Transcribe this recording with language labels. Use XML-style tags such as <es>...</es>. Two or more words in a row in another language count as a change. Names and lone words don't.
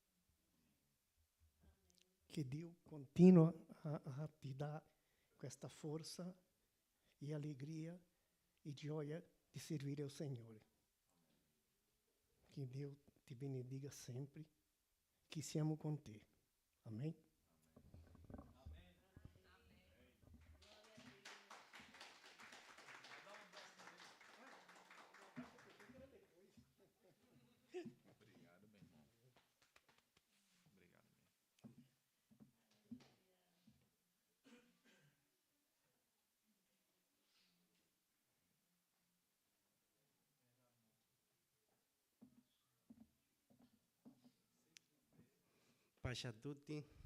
<it>Che Dio continua a ti dare questa forza e allegria e gioia di servire il Signore. Che Dio ti benedica sempre, che siamo con te. Amen.</it> <pt>Obrigado, meu irmão. Obrigado mesmo.</pt> <it>Pace a tutti.</it>